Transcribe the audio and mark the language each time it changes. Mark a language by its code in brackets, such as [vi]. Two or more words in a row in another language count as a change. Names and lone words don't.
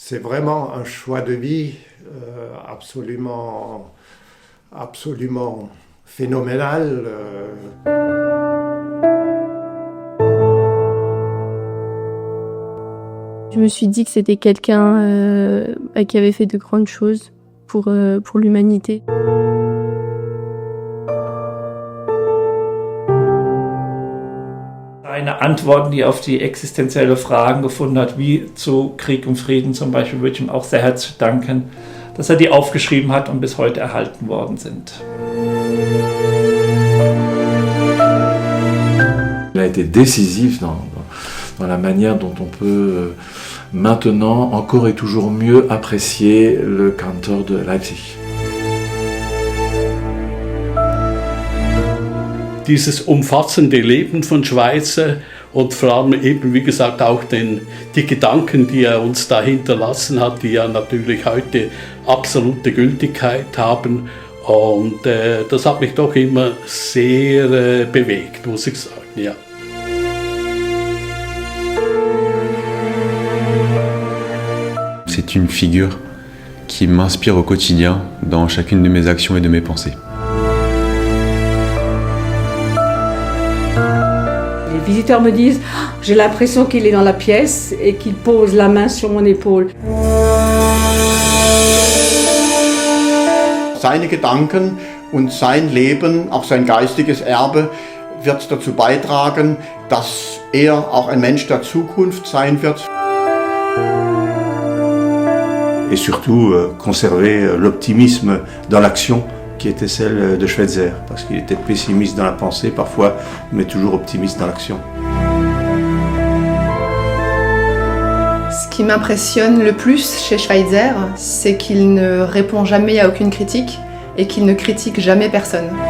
[fr] C'est vraiment un choix de vie absolument phénoménal. Je me suis dit que c'était quelqu'un qui avait fait de grandes choses pour l'humanité. [de] Eine Antworten, die auf die existenzielle Fragen gefunden hat, wie zu Krieg und Frieden zum Beispiel, würde ich ihm auch sehr herzlich danken, dass er die aufgeschrieben hat und bis heute erhalten worden sind. [fr] Il a été décisif dans la manière dont on peut maintenant encore et toujours mieux apprécier le Kantor de Leipzig. [de] Dieses umfassende Leben von Schweitzer und vor allem eben, wie gesagt, auch die Gedanken, die er uns da hinterlassen hat, die ja natürlich heute absolute Gültigkeit haben. Und das hat mich doch immer sehr bewegt, muss ich sagen, ja. [fr] C'est une figure qui m'inspire au quotidien dans chacune de mes actions et de mes pensées. Les visiteurs me disent « j'ai l'impression qu'il est dans la pièce et qu'il pose la main sur mon épaule ». [de] Seine Gedanken und sein Leben, auch sein geistiges Erbe, wird dazu beitragen, dass er auch ein Mensch der Zukunft sein wird. [fr] Et surtout conserver l'optimisme dans l'action qui était celle de Schweitzer, parce qu'il était pessimiste dans la pensée parfois, mais toujours optimiste dans l'action. Ce qui m'impressionne le plus chez Schweitzer, c'est qu'il ne répond jamais à aucune critique et qu'il ne critique jamais personne.